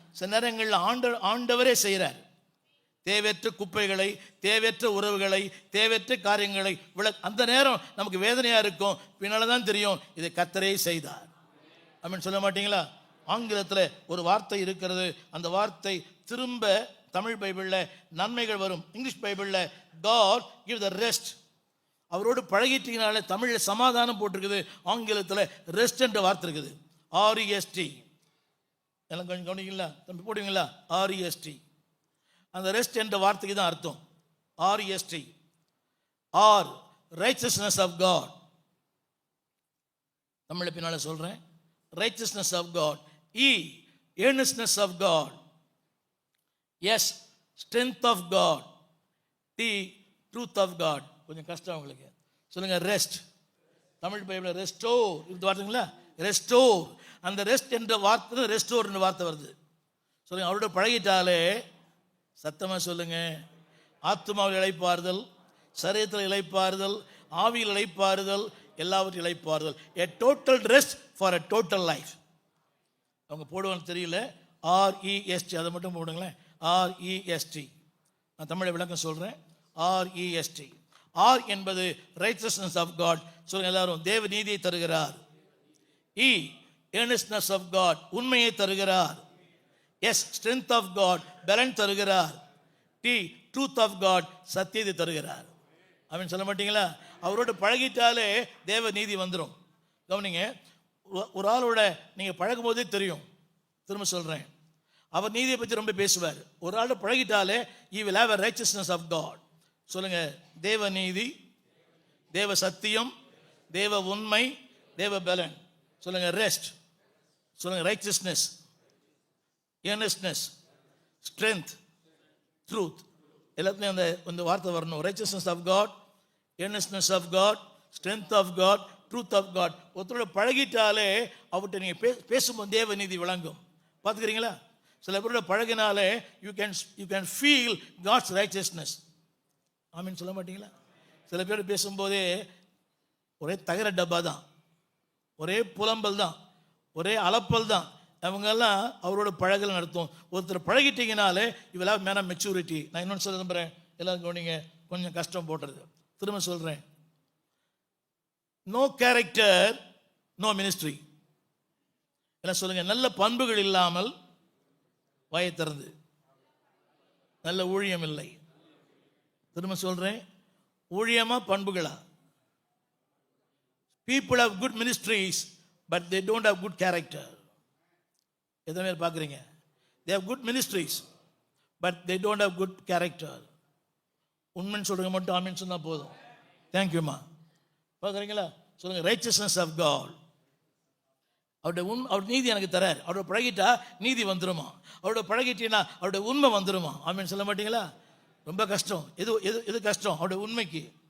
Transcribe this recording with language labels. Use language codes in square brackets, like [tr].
[ta] சில நேரங்களில் ஆண்டவரே செய்கிறார். தேவையற்ற குப்பைகளை, தேவையற்ற உறவுகளை, தேவையற்ற காரியங்களை அந்த நேரம் நமக்கு வேதனையா இருக்கும். பின்னால தான் தெரியும் இதை கர்த்தரே செய்தார். அப்படின்னு சொல்ல மாட்டீங்களா? ஆங்கிலத்தில் ஒரு வார்த்தை இருக்கிறது. அந்த வார்த்தை திரும்ப தமிழ் பைபிளில் நன்மைகள் வரும். இங்கிலீஷ் பைபிளில் [en] God give the rest. [ta] அவரோடு பழகிட்டீங்கனால தமிழில் சமாதானம் போட்டிருக்குது. ஆங்கிலத்தில் ரெஸ்ட் என்ற வார்த்தை இருக்குது. REST. எல்லாம் கொஞ்சம் கவனிங்களா தம்பி, போடுவீங்களா? REST. அந்த ரெஸ்ட் என்ற வார்த்தைக்கு தான் அர்த்தம். [en] REST, R righteousness of God. [ta] Tamil பின்னால சொல்றேன். [en] Righteousness of God. E, earnestness of God. S, strength of God. T, truth of God. [ta] கொஞ்சம் கஷ்டம் உங்களுக்கு. சொல்லுங்க, [en] Rest. [ta] தமிழ் பைபிள் ரெஸ்டோர் இது வார்த்தைங்களா? ரெஸ்டோர். அந்த ரெஸ்ட் என்ற வார்த்தை ரெஸ்டோர் என்ற வார்த்தை வருது. சொல்லுங்க, அவரோட பழகிட்டாலே, சத்தமா சொல்லுங்க, ஆத்மாவில் இளைப்பாறுதல், சரீரத்தில் இளைப்பாறுதல், ஆவியில் இளைப்பாறுதல், எல்லாவற்றையும் இளைப்பாறுதல். [en] A total rest for a total life. [ta] அவங்க போடுவாங்க தெரியல. REST, அதை மட்டும் போடுங்களேன். REST. நான் தமிழை விளக்கம் சொல்றேன். REST. [en] R [ta] என்பது [en] Righteousness of God. [ta] சொல்லுங்க எல்லாரும், தேவ நீதியை தருகிறார். [en] E, earnestness of God, [ta] உண்மையை தருகிறார். [en] S, strength of God, [ta] பலன் தருகிறார். [en] T, truth of God, [ta] சத்தியத்தை தருகிறார். அப்படின்னு சொல்ல மாட்டீங்களா? அவரோட பழகிட்டாலே தேவ நீதி வந்துடும். கவனிங்க, ஒரு ஆளோட நீங்க பழகும் போதே தெரியும். திரும்ப சொல்றேன், அவர் நீதியை பற்றி ரொம்ப பேசுவார். ஒரு ஆளோட பழகிட்டாலே [en] he will have a righteousness of God. [ta] சொல்லுங்க, தேவ நீதி, தேவ சத்தியம், தேவ உண்மை, தேவ பலன். சொல்லுங்க, ரெஸ்ட். [en] சொல்லுங்க, righteousness, earnestness, strength, truth. [ta] எல்லாத்துலையும் அந்த வார்த்தை வரணும். [en] Righteousness of God, earnestness of God, strength of God, truth of God. [ta] ஒருத்தரோட பழகிட்டாலே அவர்கிட்ட நீங்க பேசும்போது தேவ நீதி விளங்கும். பார்த்துக்கிறீங்களா? சில பேரோட பழகினாலே [en] You can feel God's righteousness. [ta] ஆமீன் சொல்ல மாட்டீங்களா? சில பேர் பேசும்போதே ஒரே தகர டப்பா தான், ஒரே புலம்பல் தான், ஒரே அலப்பல் தான். அவங்கெல்லாம் அவரோட பழகல் நடத்தும். ஒருத்தர் பழகிட்டீங்கனாலே இவெல்லாம் மேன மெச்சூரிட்டி. நான் இன்னொன்று சொல்ல நம்புறேன், எல்லாரும் கவனிங்க, கொஞ்சம் கஷ்டம் போட்டுறது. திரும்ப சொல்றேன், [en] No character no ministry. [ta] எல்லாம் சொல்லுங்க, நல்ல பண்புகள் இல்லாமல் வாயை திறந்து நல்ல ஊழியம் இல்லை. திரும்ப சொல்றேன், ஊழியமா பண்புகளா? [en] People have good ministries but they don't have good character. [ta] எத்தனை பேர் பார்க்குறீங்க? [en] They have good ministries but they don't have good character. [ta] உண்மைன்னு சொல்றீங்க மட்டும் ஆமீன் சொன்னா போதும். தேங்க்யூமா. பார்க்குறீங்களா? சொல்லுங்க, [en] Righteousness of God. [ta] அவர் நீதி எனக்கு தரார். அவரோட பழகிட்டா நீதி வந்துருமா? அவரோட பழகிட்டீங்கன்னா அவருடைய உண்மை வந்துருமா? ஆமீன் சொல்ல மாட்டீங்களா? ரொம்ப கஷ்டம். எது கஷ்டம்? அவருடைய உண்மைக்கு.